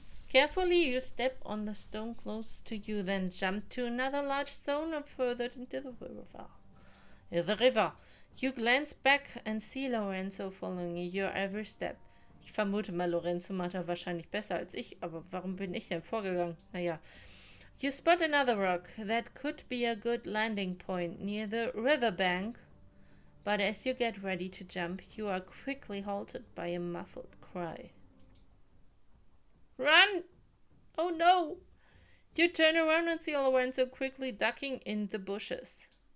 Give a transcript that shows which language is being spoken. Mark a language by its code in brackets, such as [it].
[en] Carefully you step on the stone close to you, then jump to another large stone and further into the river. You glance back and see Lorenzo following your every step. [de] Ich vermute mal, Lorenzo macht er wahrscheinlich besser als ich, aber warum bin ich denn vorgegangen? Naja. [en] You spot another rock that could be a good landing point near the riverbank, but as you get ready to jump, you are quickly halted by a muffled cry. Run! Oh no! You turn around and see Lorenzo quickly ducking in the bushes.